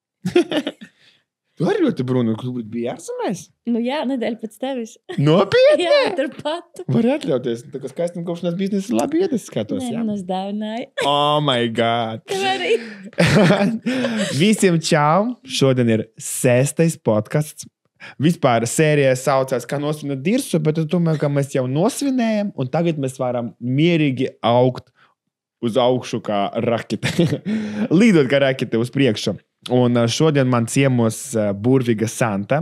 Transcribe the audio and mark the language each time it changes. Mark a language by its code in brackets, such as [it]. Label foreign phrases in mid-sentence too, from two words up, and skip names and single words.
[lv] Tu arī ļoti brūnu, ka tu biji ārzemēs? Nu jā, nedēļa pēc tevis. Nopietni? Jā, turpat. Var atļauties. Tā kā skaistam kopšanās biznesa labi iet, es skatos, Nē, jā? man uzdāvināja. [en] Oh my God! [lv] Tev arī. Visiem čau! Šodien ir 6. podcasts. Vispār sērija saucās, kā nosvinot dirsu, bet es domāju, ka mēs jau nosvinējam, un tagad mēs varam mierīgi augt uz augšu kā rakete. Līdot kā rakete uz priekšu. Un šodien man ciemos burvīga Santa.